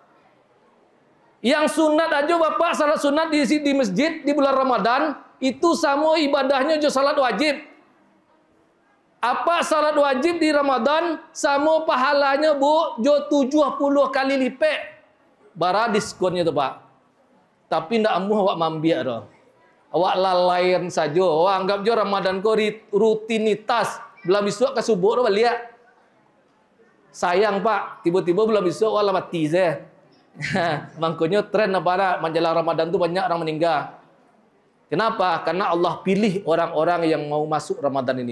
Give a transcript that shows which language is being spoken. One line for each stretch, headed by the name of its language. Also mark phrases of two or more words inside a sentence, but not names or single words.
Indonesian: Yang sunat aja, Bapak, salat sunat di masjid di bulan Ramadan itu sama ibadahnya jo salat wajib. Apa salat wajib di Ramadan sama pahalanya, Bu, jo 70 kali lipat.
Minangkabau: Bara diskonnya tuh, Pak. Tapi ndak amuh awak mambiak dah. Awak lalaian saja. Awak anggap jo Ramadan ko rutinitas.
Indonesian: Belum besok ke subuh dah balik. Sayang, Pak, tiba-tiba belum besok awak lah mati saya. Makanya tren apa menjelang Ramadan tu banyak orang meninggal. Kenapa? Karena Allah pilih orang-orang yang mau masuk Ramadan ini.